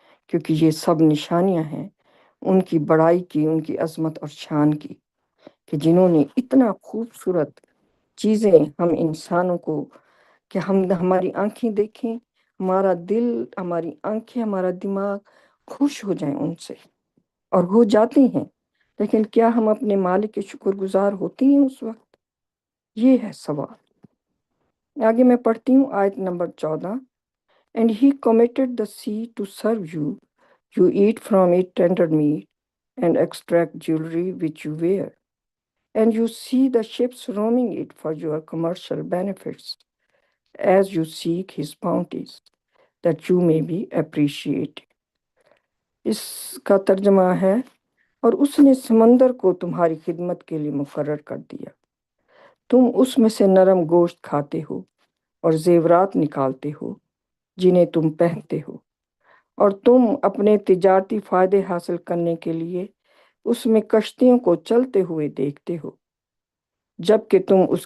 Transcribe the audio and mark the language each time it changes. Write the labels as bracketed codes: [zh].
[ur] کیونکہ یہ سب نشانیاں ہیں ان کی بڑائی کی، ان کی عظمت اور شان کی، کہ جنہوں نے اتنا خوبصورت چیزیں ہم انسانوں کو، کہ ہماری آنکھیں دیکھیں، ہمارا دل، ہماری آنکھیں، ہمارا دماغ خوش ہو جائیں ان سے، اور ہو جاتے ہیں، لیکن کیا ہم اپنے مالک کے شکر گزار ہوتے ہیں اس وقت؟ یہ ہے سوال۔ آگے میں پڑھتی ہوں آیت number 14۔ [en] And he committed the sea to serve you. You eat from it tender meat and extract jewelry which you wear. And you see the ships roaming it for your commercial benefits, as you seek his bounties, that you may be appreciated. [ur] اس کا ترجمہ ہے، اور اس نے سمندر کو تمہاری خدمت کے لیے مقرر کر دیا، تم اس میں سے نرم گوشت کھاتے ہو اور زیورات نکالتے ہو جنہیں تم پہنتے ہو، اور تم اپنے تجارتی فائدے حاصل کرنے کے لیے اس میں کشتیوں کو چلتے ہوئے دیکھتے ہو، جبکہ تم